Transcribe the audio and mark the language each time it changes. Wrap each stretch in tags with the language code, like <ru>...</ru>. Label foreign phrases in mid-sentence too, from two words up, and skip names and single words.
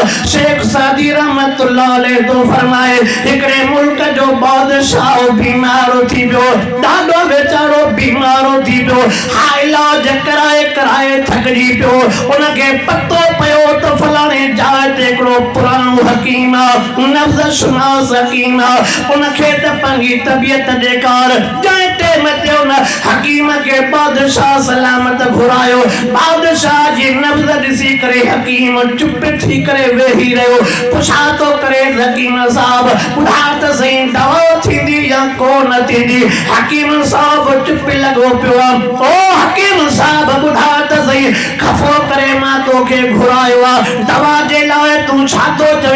<sd>शेख सादी</sd> <ar>رحمة الله عليه</ar> <sd>तो फरमाए, हिकिड़े मुल्क जो बादशाह बीमार थी पियो, ॾाढो बेचारो बीमारो थी पियो। हा इलाज कराए थकजी पियो उनके पतो पियो तो फलाणे जाइ ते हिकिड़ो पुराणो हकीम नफ्स शुनास हकीम उनखे त पंहिंजी तबियत ॾेखार जंहिं टाइम ते उन हकीम के बादशाह सलामत घुरायो बादशाह जी नफ्स ॾिसी करे हकीम चुप थी करे वेही रहियो पुछा तो करे हकीम साहब ॿुधा त सही दवा थींदी या को न थींदी हकीम साहब चुप लॻो पियो ओ हकीम साहब ॿुधा त सही खफ़ो करे मां तोखे घुरायो आहे दवा जे लाइ तूं छा थो चवे</sd>